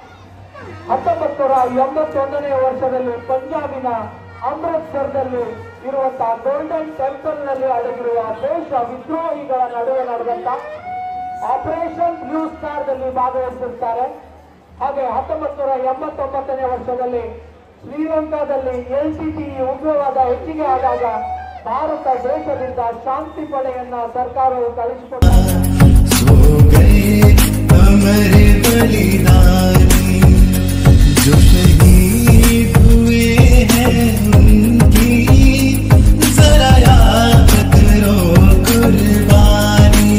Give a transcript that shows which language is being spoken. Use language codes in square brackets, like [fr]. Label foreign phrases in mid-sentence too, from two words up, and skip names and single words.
[kn] 1981ನೇ ವರ್ಷದಲ್ಲಿ ಪಂಜಾಬಿನ ಅಮೃತ್ಸರದಲ್ಲಿ ಇರುವಂತಹ ಗೋಲ್ಡನ್ ಟೆಂಪಲ್ ನಲ್ಲಿ ಅಡಗಿರುವ ದೇಶ ವಿದ್ರೋಹಿಗಳ ನಡುವೆ ನಡೆದಂತ ಆಪರೇಷನ್ ಬ್ಲೂ ಸ್ಟಾರ್ ದಲ್ಲಿ ಭಾಗವಹಿಸಿರ್ತಾರೆ. ಹಾಗೆ 1989ನೇ ವರ್ಷದಲ್ಲಿ ಶ್ರೀಲಂಕಾದಲ್ಲಿ LTTE ಉಗ್ರವಾದ ಹೆಚ್ಚಿಗೆ ಆದಾಗ ಭಾರತ ದೇಶದಿಂದ ಶಾಂತಿ ಪಡೆಯನ್ನ ಸರ್ಕಾರವು ಕಳಿಸಿಕೊಟ್ಟಿದೆ. [hi] जो शहीद हुए हैं उनकी जरा याद करो कुर्बानी.